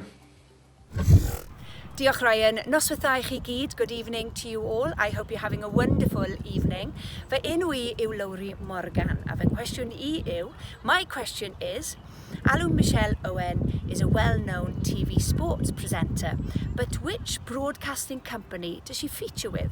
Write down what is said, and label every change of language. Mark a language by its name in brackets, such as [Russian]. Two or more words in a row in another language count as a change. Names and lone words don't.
[Welsh] Diolch Ryan, noswaith i chi gyd, [English] good evening to you all. I hope you're having a wonderful evening. [Welsh] Fy enw I yw Lowry Morgan, a fy cwestiwn I yw, [English] my question is, Alw Michelle Owen is a well-known TV sports presenter, but which broadcasting company does she feature with?